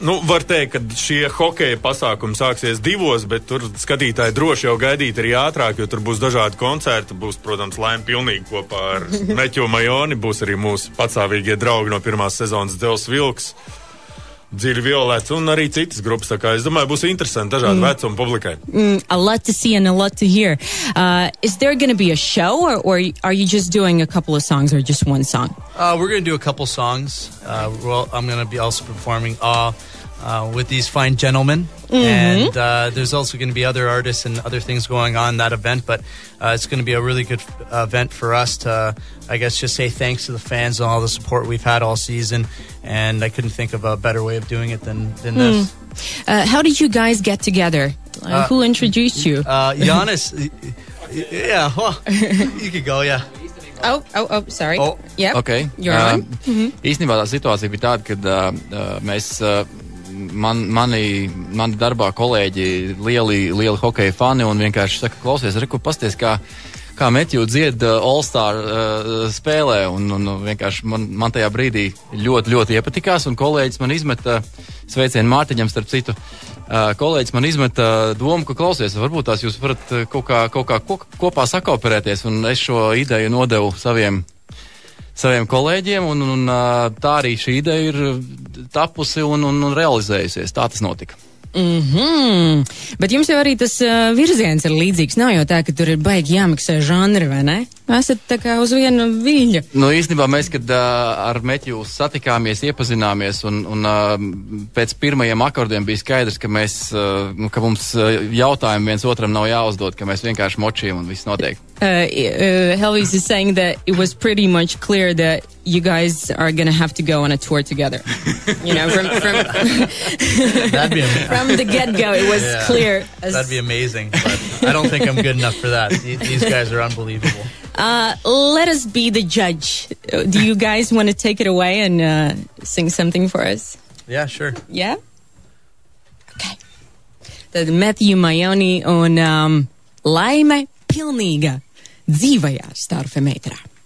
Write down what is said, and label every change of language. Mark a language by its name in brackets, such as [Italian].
[Latvian] Nu, var teikt, ka šie hokeja pasākumi sāksies 2, bet tur skatītāji droši jau gaidīt arī ātrāk, jo tur būs dažādi koncerti. Būs, protams, Laime Pilnīga kopā ar Mathew Maione, būs arī mūsu patstāvīgie draugi no pirmās sezonas Dzels Vilks, Dziļi Violets un arī citas grupas. Tā kā es domāju, būs interesanti dažādi vecuma publikai. [English] A lot to see and a lot to hear. Is there going to be a show or are you just doing a couple of songs or just one song? We're going to do a couple songs. Well, I'm going to be also performing with these fine gentlemen. And there's also going to be other artists and other things going on that event, but it's going to be a really good event for us to, I guess, just say thanks to the fans and all the support we've had all season, and I couldn't think of a better way of doing it than this. How did you guys get together? Who introduced you? Giannis, yeah, well, you could go, yeah. Oh, sorry. Oh. Yep. Okay. You're on. [Latvian] Īstenībā tā situācija bija tāda, kad mēs... Mani darbā kolēģi lieli hokeja fani un vienkārši saka, klausies, reku, pasties, kā Mathew dzied All-Star spēlē, un vienkārši man tajā brīdī ļoti iepatikās, un kolēģis man izmeta, sveicienu Mārtiņam starp citu, kolēģis man izmeta domu, ka klausies, varbūt tās jūs varat kaut kā kopā sakooperēties, un es šo ideju nodevu saviem kolēģiem, un tā arī šī ideja ir tapusi un realizējusies. Tā tas notika. Bet jums jau arī tas virziens ir līdzīgs. Nav jau tā, ka tur ir baigi jāmiksē žanri, vai ne? Esat tā kā uz viena viļņa. Nu, īstenībā mēs, kad ar Mathew satikāmies, iepazināmies, un pēc pirmajiem akordiem bija skaidrs, ka ka mums jautājumi viens otram nav jāuzdod, ka mēs vienkārši močījam un viss notiek. [English] Helvis is saying that it was pretty much clear that you guys are going to have to go on a tour together. You know, from That'd be from the get-go, it was clear. That'd be amazing, but I don't think I'm good enough for that. These guys are unbelievable. Let us be the judge. Do you guys want to take it away and sing something for us? Yeah, sure. Yeah? Okay. [Latvian] Tad Mathew, Maione un Laime Pilnīga dzīvajā Starfemetrā.